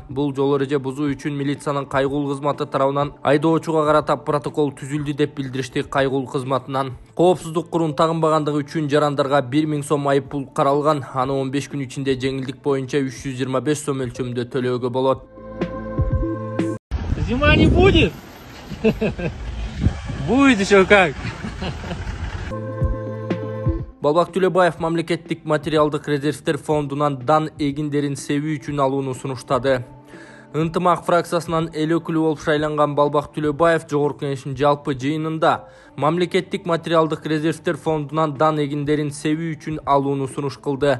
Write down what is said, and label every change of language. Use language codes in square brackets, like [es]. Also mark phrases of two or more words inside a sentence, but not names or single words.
[ky] Бул жол эреже бузуу үчүн милициянын кайгылуу кызматы тарабынан айдоочуга карата протокол түзүлдү деп билдиришти кайгылуу кызматынан. Коопсуздук курун тагынбагандыгы үчүн жарандарга 1.000 сом айып пул каралган. Аны 15 күн ичинде жеңилдик боюнча 325 сом өлчөмүндө төлөөгө болот. [ru] Зима не будет? Будет еще как. [ky] Балбак Төлөбаев мамлекеттик материалдык резервтер фондунан дан эгиндерин себүү үчүн алууну сунуштады. Ынтымак фракциясынан эл өкүлү болуп шайланган Балбак Төлөбаев Жогорку Кеңештин жалпы жыйынында мамлекеттик материалдык резервтер фондунан дан эгиндерин себүү үчүн алууну сунуш кылды.